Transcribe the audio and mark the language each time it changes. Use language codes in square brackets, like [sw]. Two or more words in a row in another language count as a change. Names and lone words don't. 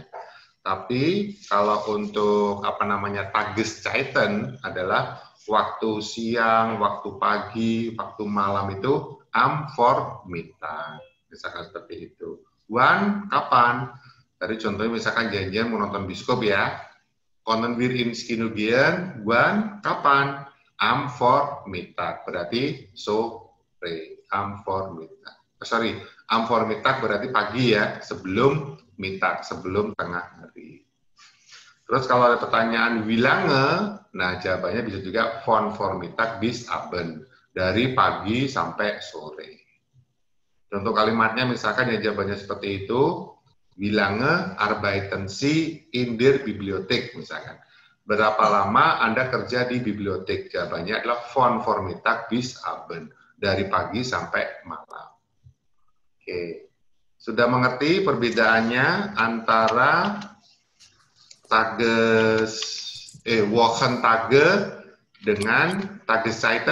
[id] Tapi kalau untuk Tageszeiten adalah waktu siang, waktu pagi, waktu malam itu [de] am Vormittag. [id] Misalkan seperti itu. Wan, kapan? Tadi contohnya misalkan janjian mau nonton bioskop ya. [de] Können wir ins Kino gehen? Wann? Kapan? Am Vormittag. [id] Berarti sore. [de] Am Vormittag. Am Vormittag [id] berarti pagi ya. Sebelum Mittag. Sebelum tengah hari. Terus kalau ada pertanyaan wilange, nah jawabannya bisa juga [de] von Vormittag bis Abend. [id] Dari pagi sampai sore. Contoh kalimatnya misalkan ya jawabannya seperti itu. [de] Wilange arbeiten Sie in der Bibliothek misalkan. [id] Berapa lama Anda kerja di bibliotek? Jawabannya adalah [de] von Vormittag bis Abend. [id] Dari pagi sampai malam. Oke. Sudah mengerti perbedaannya antara Wochentage dengan Tageszeiten?